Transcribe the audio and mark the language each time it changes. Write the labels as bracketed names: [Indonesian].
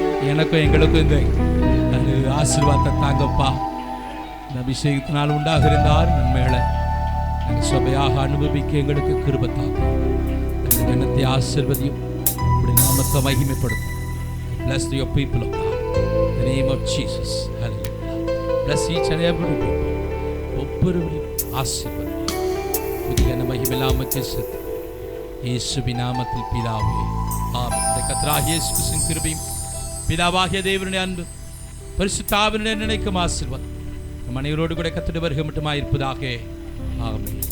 [Tamil] எனக்கும் எங்களுக்கும் இந்த ஆசீர்வாதத்தை தாங்கப்பா. இந்த அபிஷேகத்தினால் உண்டாகிறார் நன்மைகளை நாங்கள் சபையாக அனுபவிக்க எங்களுக்கு கிருபை தாங்க. இந்த ஜனத்தை ஆசீர்வதியும், இப்படி நாமத்தை மகிமைப்படுத்தும். [English] Bless your people, oh God. In the name of Jesus. Hallelujah. Bless each and every people. [Tamil] ஒவ்வொருவரையும் ஆசீர்வதியும். புதிய மகிமையில்லாமக்கு செத்து இயேசுவின் நாமத்தில் பிதாவே ஆமென். இந்த கர்த்தராகிய இயேசு கிறிஸ்துவின் கிருபையும் பிதாவாகிய தேவனுடைய அன்பு பரிசுத்த ஆவியினுடைய நினைக்கும் ஆசீர்வாதம் நம் அனைவரோடு கூட கர்த்தருடைய வருகை மட்டுமாய் இருப்பதாக. ஆமென்.